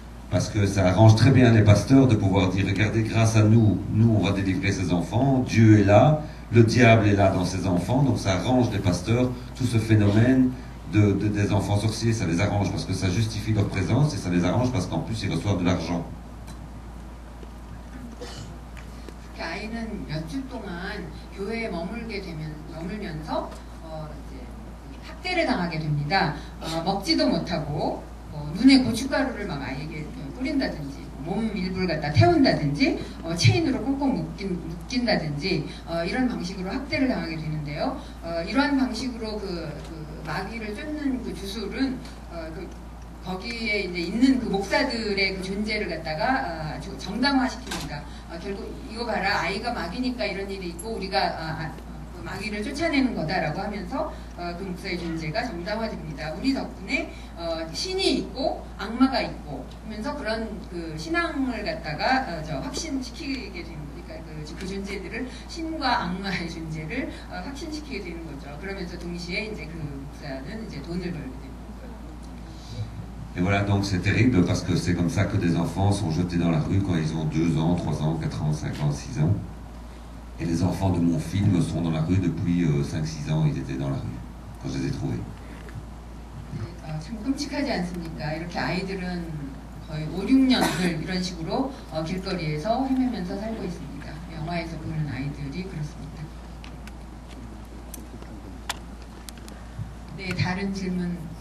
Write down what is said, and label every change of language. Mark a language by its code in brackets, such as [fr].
[fr] Parce que ça arrange très bien les pasteurs de pouvoir dire, regardez, grâce à nous, on va délivrer ces enfants, Dieu est là, le diable est là dans ces enfants, donc ça arrange les pasteurs, tout ce phénomène des enfants sorciers, ça les arrange parce que ça justifie leur présence et ça les arrange parce qu'en plus ils reçoivent de l'argent. [ko] 아이는 몇 주 동안 교회에 머물면서 이제 학대를 당하게 됩니다. 먹지도 못하고 눈에 고춧가루를 막 아이에게 뿌린다든지 몸 일부를 갖다 태운다든지 체인으로 꽁꽁 묶인다든지 이런 방식으로 학대를 당하게 되는데요. 이러한 방식으로 그 마귀를 쫓는 그 주술은 거기에 이제 있는 그 목사들의 그 존재를 갖다가 정당화시킵니다. 결국 이거 봐라, 아이가 마귀니까 이런 일이 있고 우리가 그 마귀를 쫓아내는 거다라고 하면서 그 목사의 존재가 정당화됩니다. 우리 덕분에 신이 있고 악마가 있고 하면서 그런 그 신앙을 갖다가 확신시키게 되는 거니까 그 존재들을 신과 악마의 존재를 확신시키게 되는 거죠. 그러면서 동시에 이제 그 목사는 이제 돈을 벌게 됩니다. [fr] Et voilà, donc c'est terrible parce que c'est comme ça que des enfants sont jetés dans la rue quand ils ont 2 ans, 3 ans, 4 ans, 5 ans, 6 ans. Et les enfants de mon film sont dans la rue depuis 5-6 ans, ils étaient dans la rue quand je les ai trouvés. [ko] 참 끔찍하지 않습니까? 이렇게 아이들은 거의 5-6년을 이런 식으로 길거리에서 헤매면서 살고 있습니다. 영화에서 보는 아이들이 그렇습니다. 네, 다른 질문.